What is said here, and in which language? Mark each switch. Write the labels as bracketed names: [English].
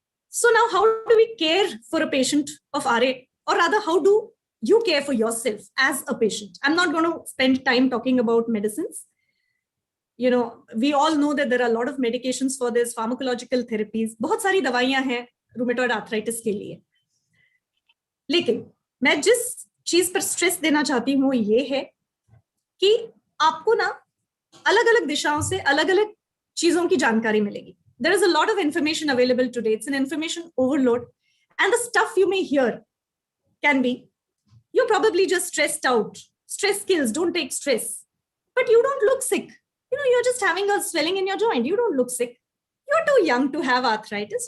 [English] So now, how do we care for a patient of RA? Or rather, how do you care for yourself as a patient? I'm not going to spend time talking about medicines. We all know that there are a lot of medications for this, pharmacological therapies. [Hindi] बहुत सारी दवाइयां हैं rheumatoid arthritis के लिए. लेकिन मैं जिस चीज पर स्ट्रेस देना चाहती हूँ ये है कि आपको ना अलग-अलग दिशाओं से अलग-अलग चीजों की जानकारी मिलेगी. [English] There is a lot of information available today. It's an information overload. And the stuff you may hear can be, you're probably just stressed out. Stress kills, don't take stress. But you don't look sick. You're just having a swelling in your joint. You don't look sick. You're too young to have arthritis.